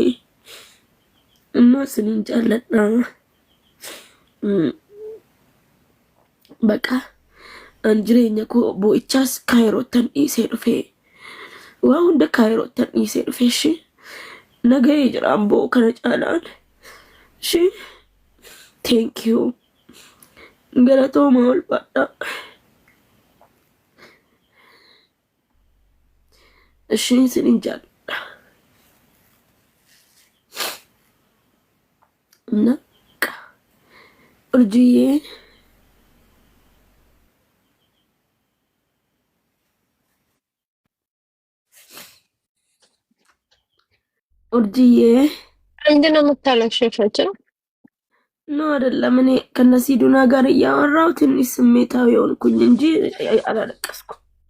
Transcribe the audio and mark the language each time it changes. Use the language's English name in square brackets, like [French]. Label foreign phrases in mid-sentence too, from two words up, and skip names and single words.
[Oromo] Amma sinin jaalladha. Bakka an jireenya koo boo'ichaas kaayirootan dhiisee dhufee waa hunda kaayirootan dhiisee dhufee shi nagahee jira amboo kana caalaan shi. [English] Thank you. [Oromo] Galatooma ulfaadha. Shi sinin jaalladha. Nakka urjiyyee [Amharic] ምንድነው የምታለቅሽው? ነው አይደለም። እኔ ከነሲዱና ጋር እያወራሁ ትንሽ ስሜታዊ ሆንኩኝ እንጂ አላለቀስኩም።